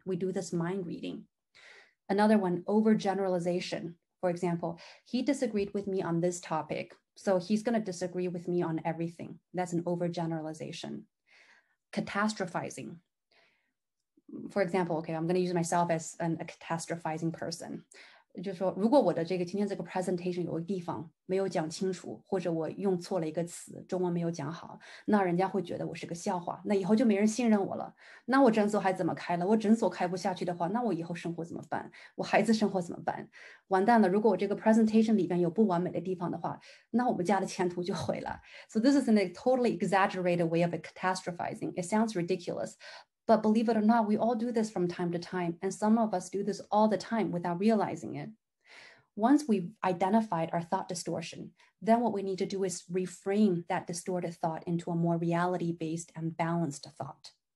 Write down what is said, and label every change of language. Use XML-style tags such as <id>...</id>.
<en>We do this mind reading. Another one, overgeneralization. For example, he disagreed with me on this topic, so he's going to disagree with me on everything. That's an overgeneralization. Catastrophizing. For example, okay, I'm going to use myself as a catastrophizing person.</en> <zh>就是说，如果我的今天这个 presentation 有个地方没有讲清楚，或者我用错了一个词，中文没有讲好，那人家会觉得我是个笑话，那以后就没人信任我了。那我诊所还怎么开了？我诊所开不下去的话，那我以后生活怎么办？我孩子生活怎么办？完蛋了！如果我这个 presentation 里边有不完美的地方的话，那我们家的前途就毁了。</zh> <en>So this is a totally exaggerated way of catastrophizing. It sounds ridiculous. But believe it or not, we all do this from time to time, and some of us do this all the time without realizing it. Once we've identified our thought distortion, then what we need to do is reframe that distorted thought into a more reality-based and balanced thought.</en>